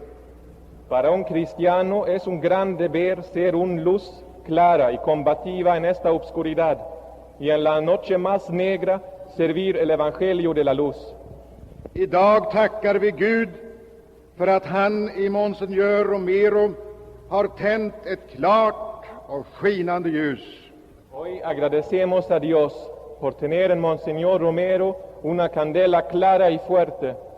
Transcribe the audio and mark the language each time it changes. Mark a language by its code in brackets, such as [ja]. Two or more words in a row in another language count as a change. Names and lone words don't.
[es] Para un cristiano es un gran deber ser una luz clara y combativa en esta obscuridad, y en la noche más negra servir el evangelio de la luz. [sv] Idag tackar vi Gud för att han i Monsignor Romero har tänt ett klart och skinande ljus. [es] Hoy agradecemos a Dios por tener en Monseñor Romero una candela clara y fuerte.